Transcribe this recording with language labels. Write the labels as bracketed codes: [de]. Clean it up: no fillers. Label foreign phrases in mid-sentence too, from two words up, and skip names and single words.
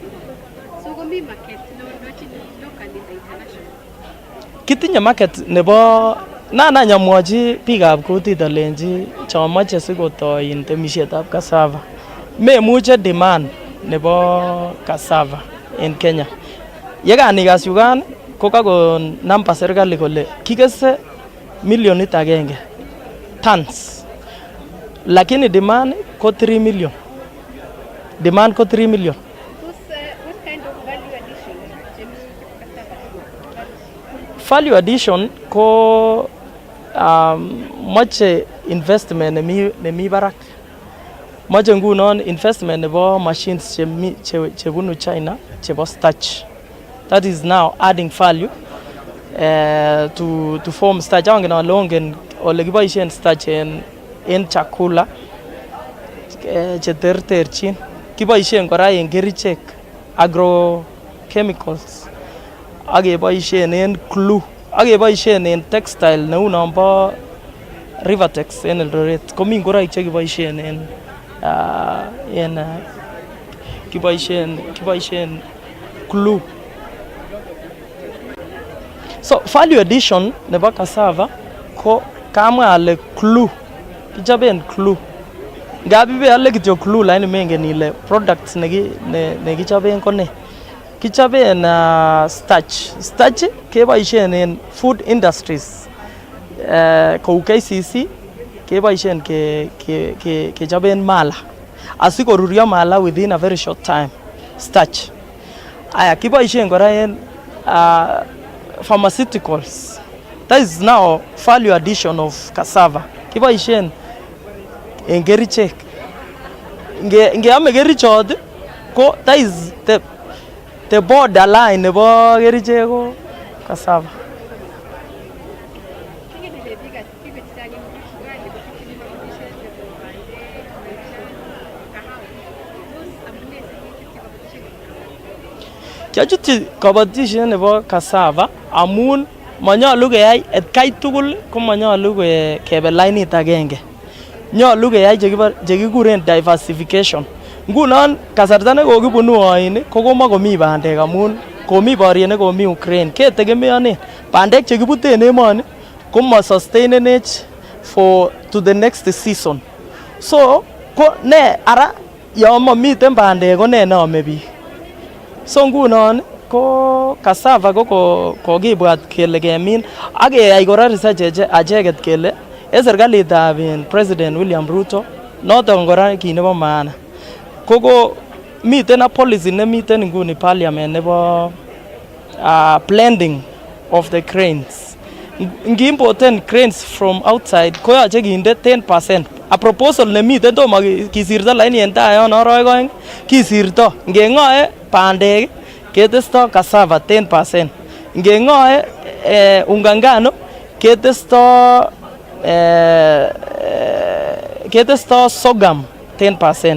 [kln] Kitinye market nebo nanya mwochi biikab kutit alenji chomoche sikotoi in temisietab cassava, memuche demand nebo cassava en Kenya. Yekanikas yukan ko kakon namba serikali kole kikese 1,000,000 tons, lakini demand ko 3 million. Demand ko 3 million. [en] Value addition [kln] ko moche investment nemi barak. Moche ngunon investment nebo machines chebunu China chebo starch. [en] That is now adding value to form starch. [kln] Angen ale ongen ole kiboisien starch en chakula cheterterchin. Kiboisien kora en kerichek, agrochemicals, ak keboisien en glue, ak keboisien en textile neu nombo Rivertex en Eldoret. Komi ngoroik chekiboisien kiboisien glue. So [en] value addition [kln] nebo cassava ko kamwa ale glue, kichoben glue. Ngap ibeale kityo glue lakini mengen ile products nekichoben ko ne. Kichoben starch. Starch keboisien en [en] food industries [kln] kou KCC keboisien kechoben mala asikorurio mala [en] within a very short time. [kln] Starch. Aya kiboisien kora en pharmaceuticals. [en] That is now value addition of cassava. [kln] Kiboisien en kerichek. Ngeame kerichot ko [en] that is the borderline [kln] nebo kerichek ko cassava. Kiachutyi kabatisiet nebo cassava amun manyolu keyai etkai tugul, ko manyolu kebe lainit agenge. Nyolu keyai chekikuren diversification. Ngunon kasarta nekokibunu oin ko komakomi bandek amun komi boriet nekomi Ukraine. Ketegemeanen bandek chekibute en emoni koma sustainenech to the next season. So ko ne ara yo mamiten bandek ko ne nome biik. So ngunon ko cassava ko kokibwat kele kemin ak keyai kora research acheket kele serikalitab President William Ruto noton kora kit nebo maana koko miten [en] a policy [kln] nemiten nguni parliament nebo [en] blending of the grains. [kln] Ngi-importen grains [en] from outside [kln] koyoche kinde 10%. [en] A proposal [kln] nemiten tomo kisirto laini en tai yon aroik oeng kisirto. Ngeng'oe bandek ketesto cassava 10%. Ngeng'oe [sw] unga ngano [kln] ketesto sorghum 10%.